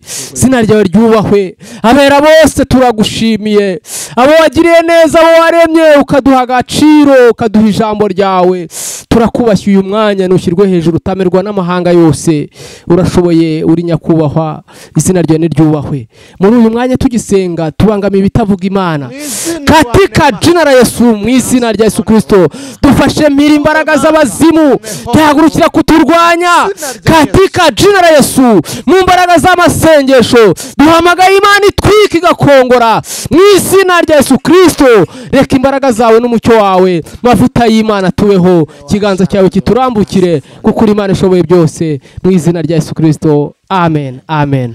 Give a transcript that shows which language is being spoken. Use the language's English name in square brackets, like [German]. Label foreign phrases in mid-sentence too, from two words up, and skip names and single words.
[Kinyarwanda] zina ryawe ryubahwe abera bose turagushimiye abo wagiriye neza abo waremye ukaduha agaciro ukaduha ijambo ryawe turakubashye uyu mwanya nushyirwe hejuru utamerwa n'amahanga yose urashoboye uri nyakubahwa izina ryawe niryubahwe muri uyu mwanya tugisenga tubangamiye ibitavuga Imana [Swahili] katika jina la Yesu [Kinyarwanda] mu izina rya Yesu Kristo dufashe mpira imbaraga z'abazimu tuhagurukira kuturwanya [Swahili] katika jina la Yesu [Kinyarwanda] mu mbaraga z'amasengesho duhamagaye Imana itwika igakongora mu izina rya Yesu Kristo reka imbaraga zawe n'umucyo wawe mavuta y'Imana tuweho kiganza cyawe kiturambukire kuko Imana ishoboye byose mu izina rya Yesu Kristo amen amen